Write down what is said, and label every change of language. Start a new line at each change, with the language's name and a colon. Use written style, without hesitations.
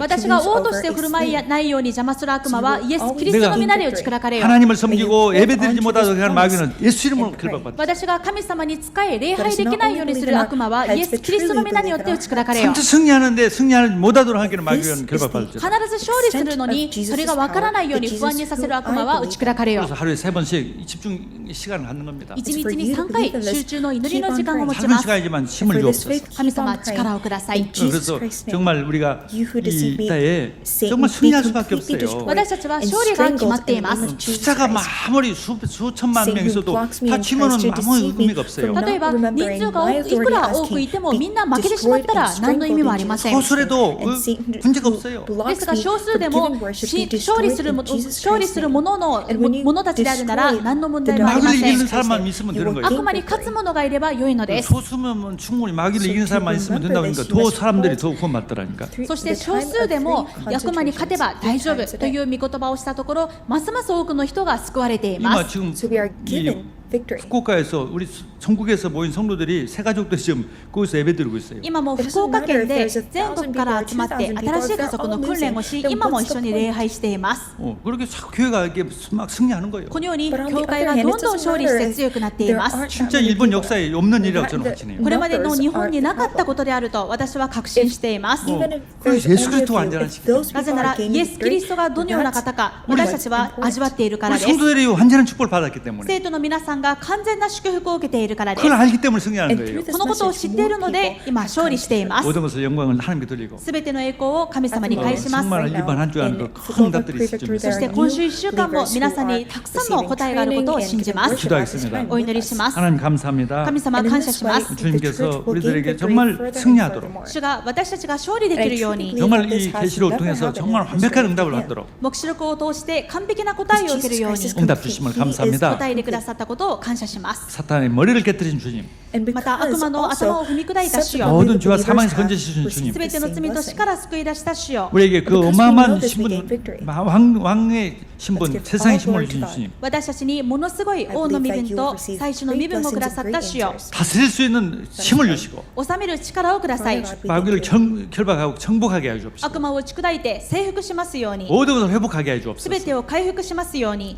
Japanese: 私が王として振る舞いないように邪魔する悪魔はイエス・キリストの皆で打ち砕かれよ。
Korean: 하나님을 섬기고 예배드리지 못하도록 하는 마귀는 예수 이름으로 결박받아.
Japanese: 私が神様に仕え礼拝できないようにする悪魔はイエス・キリストの皆によって打ち砕かれよ。
Korean: 진짜 승리하는데 승리하지 못하도록 하기는 마귀는 결박받았죠.
Japanese: 必ず勝利するのにそれが分からないように不安にさせる悪魔は打ち砕かれよ。
Korean: 그래서 하루에 3번씩 집중 시간을 갖는 겁니다.
Japanese: 1日に3回集中の祈りの時間を持ち
Korean: 작은
Japanese: ます。
Korean: 시간이지만 힘을 주옵소서.
Japanese: 神様力をください。
Korean: 그래서 정말 우리가 이 때에 정말 승리할 수밖에 없어요.
Japanese: 私たちは勝利が決まっています。
Korean: 숫자가 아무리 수천만 명 있어도 다 지면은 아무 의미가 없어요.
Japanese: 例えば人数がいくら多くいてもみんな負けてしまったら何の意味もありません。
Korean: 소수라도 문제가 없어요.
Japanese: ですが少数でも勝利する者たちであるなら何の問題もありま
Korean: 마귀를
Japanese: せん。
Korean: 이기는 사람만 있으면 되는 거예요.
Japanese: 悪魔に勝つ者がいれば良いのです。
Korean: 소수면 충분히 마귀를 이기는 사람만 있으면 된다고 하니까 더 사람들이 더 구원받더라니까.
Japanese: そして少数でも悪魔に勝てば大丈夫という御言葉をしたところ、ますます多くの人が救われていま
Korean: 이마
Japanese: す。
Korean: 지금 후쿠오카에서 우리 전국에서 모인 성도들이 세 가족들이 지금 거기서 예배드리고 있어요.
Japanese: 今も福岡県で全国から集まって新しい家族の訓練をし、今も一緒に礼拝しています。
Korean: 그렇게 교회가 이게 막 승리하는 거예요.
Japanese: このように教会がどんどん勝利して強くなっています。
Korean: 진짜 일본 역사에 없는 일이라고 저는 확신해요.
Japanese: これまでの日本になかったことであると私は確信しています。
Korean: 그래서 예수 그리스도가 완전한 신.
Japanese: なぜならイエス・キリストがどのような方か私たちは味わっているから
Korean: 우리
Japanese: です。
Korean: 성도들이 완전한 축복을 받았기 때문에.
Japanese: 生徒の皆さんんが完全な祝福を受けているからです。
Korean: 그걸 알기 때문에 승리하는 거예요.
Japanese: このことを知っているので今勝利しています。
Korean: 모든 것을 영광을 하나님께 돌리고
Japanese: すべての栄光を神様に返します。
Korean: 정말 이번 한 주간도 큰 응답들이 있을 줄
Japanese: そして今週1週間も皆さんにたくさんの答えがあることを信じます。
Korean: 기도하겠습니다.
Japanese: お祈りします。
Korean: 하나님 감사합니다.
Japanese: 神様感謝します。
Korean: 주님께서 우리들에게 정말 승리하도록
Japanese: 主が私たちが勝利できるように
Korean: 정말 이 계시록을 통해서 정말 완벽한 응답을 받도록
Japanese: 黙示録を通して完璧な答えを受けるように
Korean: 응답 주심을 감사합니다.
Japanese: 答えてくださったことを感謝します。
Korean: 사탄의 머리를 깨뜨린 주님
Japanese: また悪魔の頭を踏み砕いた主よ、
Korean: 모든 죄와 사망에서 건져주신 주님
Japanese: すべての罪と死から救い出した主よ、
Korean: 우리에게 그 어마어마한 신분 왕의 신분 세상의 신분을 주신 주님
Japanese: 私たちにものすごい王の身分と最初の身分をくださった主よ、
Korean: 다스릴 수 있는 힘을 주시고
Japanese: 治める力をください。
Korean: 마귀를 결박하고 정복하게 해 주옵소서.
Japanese: 悪魔を打ち砕いて征服しますように、
Korean: 모든 것을 회복하게 해
Japanese: す
Korean: 주옵소서.
Japanese: べてを回復しますように、